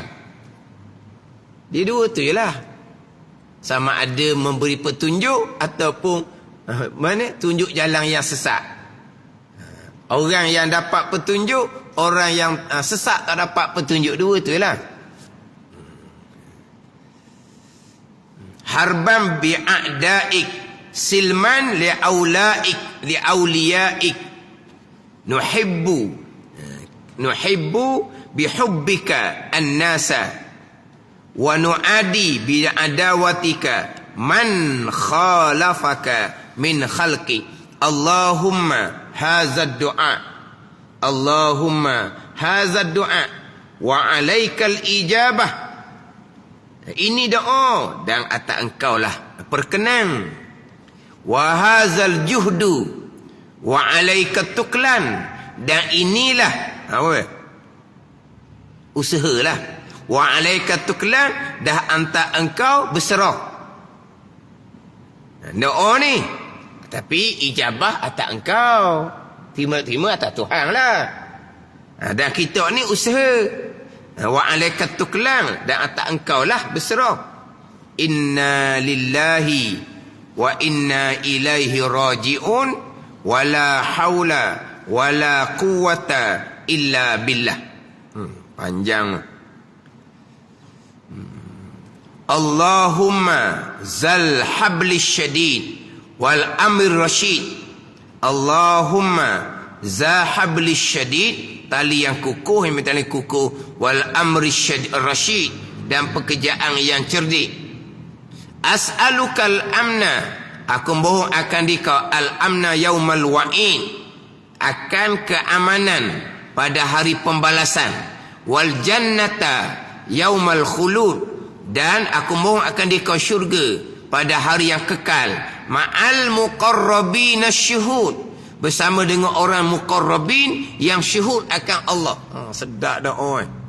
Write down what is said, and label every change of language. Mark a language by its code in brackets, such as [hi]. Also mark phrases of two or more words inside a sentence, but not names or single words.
[ms] Dia dua tu jelah. Sama ada memberi petunjuk ataupun tunjuk jalan yang sesat. Orang yang dapat petunjuk, orang yang sesat tak dapat petunjuk. Dua tu lah. [ar] حربا لأعدائك سلما لأوليائك. نحب بحبك الناس ونعادي بعداوتك من خالفك من خلقك. اللهم هذا الدعاء اللهم هذا الدعاء وعليك الإجابة. [ms] Ini doa dan atas engkau lah perkenan. [ar] وهذا الجهد وعليك التكلان, [ms] dan inilah usahalah. [ar] وعليك التكلان, [ms] dah antar engkau berserah. Doa ni, tapi ijabah atas engkau. Terima atas Tuhan lah. Dan kita ni usaha. [ar] وعليك التكلان, [ms] dan atas engkau lah berserah. [ar] إنا لله وإنا إليه راجعون ولا حول ولا قوة إلا بالله. [ms] Panjang. [ar] اللهم ذا الحبل الشديد والأمر الرشيد. اللهم ذا الحبل الشديد, [ms] tali yang kukuh, yang tali kukuh, [ar] والأمر الرشيد, [ms] dan pekerjaan yang cerdik. [ar] أسألك الأمن, [ms] aku mohon akan dikau [ar] الأمن يوم الوعيد, [ms] akan keamanan pada hari pembalasan. [ar] والجنة يوم الخلود, [ms] dan aku mohon akan dikau syurga pada hari yang kekal. [ar] مع المقربين الشهود, [ms] bersama dengan orang muqarrabin yang syuhud akan Allah. Sedap doa.